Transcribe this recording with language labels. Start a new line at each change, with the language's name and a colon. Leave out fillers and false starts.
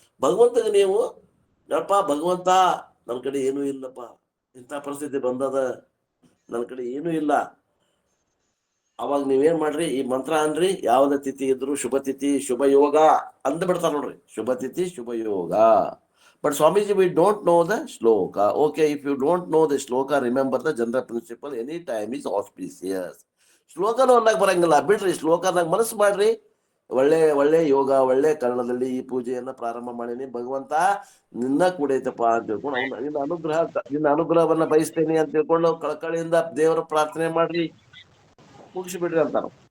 Kannada: ಭಗವಂತಗೆ ನೀವು ನೋಡಪ್ಪ, ಭಗವಂತ ನನ್ನ ಕಡೆ ಏನೂ ಇಲ್ಲಪ್ಪ, ಇಂಥ ಪರಿಸ್ಥಿತಿ ಬಂದದ, ನನ್ನ ಕಡೆ ಏನೂ ಇಲ್ಲ, ಅವಾಗ ನೀವೇನ್ ಮಾಡ್ರಿ, ಈ ಮಂತ್ರ ಅನ್ರಿ, ಯಾವ್ದ ತಿಥಿ ಇದ್ರು ಶುಭ ತಿಥಿ ಶುಭ ಯೋಗ ಅಂದ್ ಬಿಡ್ತಾರ ನೋಡ್ರಿ, ಶುಭ ತಿಥಿ ಶುಭ ಯೋಗ.
English: But Swamiji, we don't know the shloka. Okay, if you don't know the shloka, remember the general principle, any time is auspicious.
Kannada: ಶ್ಲೋಕನೂ ಅನ್ನಕ್ ಬರಂಗಿಲ್ಲ, ಬಿಡ್ರಿ ಶ್ಲೋಕನಾಗ ಮನಸ್ಸು ಮಾಡ್ರಿ. ಒಳ್ಳೆ ಒಳ್ಳೆ ಯೋಗ, ಒಳ್ಳೆ ಕಾರಣದಲ್ಲಿ ಈ ಪೂಜೆಯನ್ನ ಪ್ರಾರಂಭ ಮಾಡೀನಿ, ಭಗವಂತ ನಿನ್ನ ಕೂಡೈತಪ್ಪ ಅಂತ ತಿಳ್ಕೊಂಡು ನಿನ್ನ ಅನುಗ್ರಹವನ್ನ ಬಯಸ್ತೇನೆ ಅಂತ ತಿಳ್ಕೊಂಡು ಕಳಕಳಿಯಿಂದ ದೇವರ ಪ್ರಾರ್ಥನೆ ಮಾಡ್ರಿ, ಮುಗಿಸಿ ಬಿಡ್ರಿ ಅಂತಾರ.